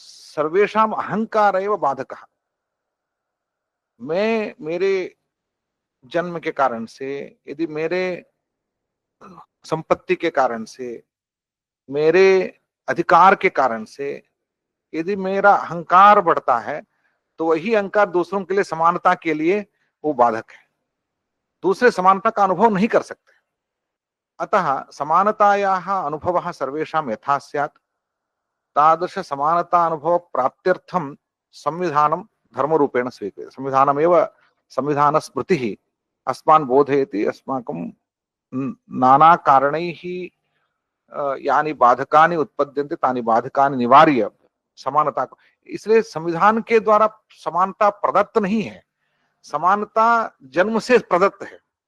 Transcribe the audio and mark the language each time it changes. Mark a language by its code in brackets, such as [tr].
[sa] सर्वेषाम अहंकार एव बाधकः। [hi] मैं मेरे जन्म के कारण से, यदि मेरे संपत्ति के कारण से, मेरे अधिकार के कारण से यदि मेरा अहंकार बढ़ता है तो वही अहंकार दूसरों के लिए समानता के लिए वो बाधक है। दूसरे समानता का अनुभव नहीं कर सकते। [sa] अतः समानतायाः अनुभवः सर्वेषां यथा स्यात् तादृश समानता अनुभव प्राप्त्यर्थं संविधानं धर्मरूपेण स्वीक्रियते। संविधानमेव संविधान स्मृतिः अस्मान् बोधयति। अस्माकं नाना कारणैः यानी बाधकानि उत्पद्यन्ते तानि बाधकानि निवार्य [hi] समानता को, इसलिए संविधान के द्वारा समानता प्रदत्त नहीं है, समानता जन्म से प्रदत्त है।